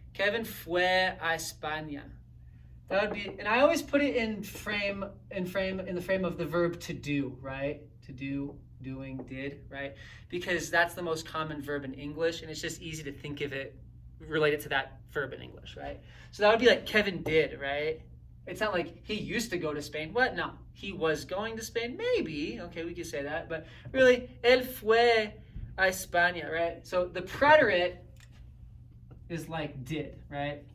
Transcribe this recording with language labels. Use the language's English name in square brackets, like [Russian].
[Spanish] Kevin fue a España. [English] That would be, and I always put it in the frame of the verb to do, right? To do, doing, did, right? Because that's the most common verb in English, and it's just easy to think of it related to that verb in English, right? So that would be like Kevin did, right? It's not like he used to go to Spain. What? No. He was going to Spain? Maybe. Okay, we could say that. [Spanish] But really, él fue a España, right? [English] So the preterite is like did, right?